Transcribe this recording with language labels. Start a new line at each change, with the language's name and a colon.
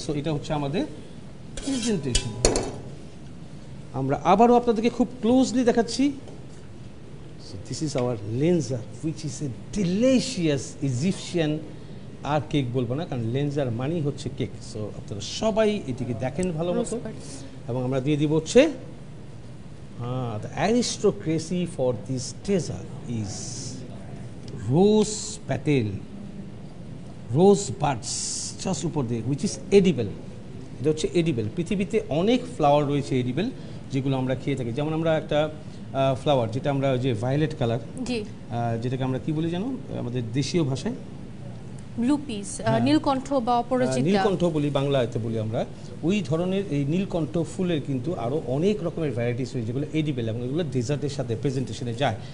Bangla: So এটা হচ্ছে আমাদের প্রেজেন্টেশন। আমরা আবারও আপনাদেরকে খুব ক্লোজলি দেখাচ্ছি।
English: so this is our লেঞ্জার, which is a delicious Egyptian,
Bangla: আর cake বলবো না, কারণ লেঞ্জার মানেই হচ্ছে কেক। সো আপনারা সবাই এটিকে দেখেন ভালো মতো। এবং আমরা দিয়ে দিব হচ্ছে
English: the aristocracy for this dessert is rose petal, rose buds just উপর দিয়ে, which is edible.
Bangla: এটা হচ্ছে এডিবেল। পৃথিবীতে অনেক ফ্লাওয়ার রয়েছে এডিবেল, যেগুলো আমরা খেয়ে থাকি। যেমন আমরা একটা ফ্লাওয়ার, যেটা আমরা যে ভায়োলেট কালার, যেটাকে আমরা কি বলি জানো আমাদের দেশীয় ভাষায়? ব্লু পিস, নীলকণ্ঠ বা অপরাজিতা, নীলকণ্ঠ বলি, বাংলাতে বলি আমরা। ওই ধরনের এই নীলকণ্ঠ ফুলের কিন্তু আরও অনেক রকমের ভ্যারাইটিস রয়েছে, যেগুলো এডিবেল এবং এগুলো ডেজার্টের সাথে প্রেজেন্টেশনে যায়।